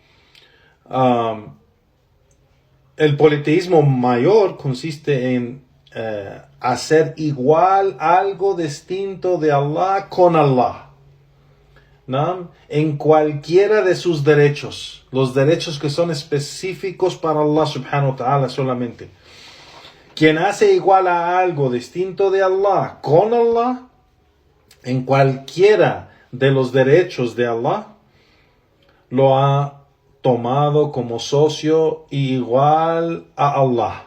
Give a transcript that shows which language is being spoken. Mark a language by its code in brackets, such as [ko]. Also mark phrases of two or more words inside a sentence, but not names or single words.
[es] El politeísmo mayor consiste en hacer igual algo distinto de Allah con Allah, ¿no? En cualquiera de sus derechos, los derechos que son específicos para [ar] الله سبحانه وتعالى [es] solamente. Quien hace igual a algo distinto de Allah con Allah, en cualquiera de los derechos de Allah, lo ha tomado como socio igual a Allah.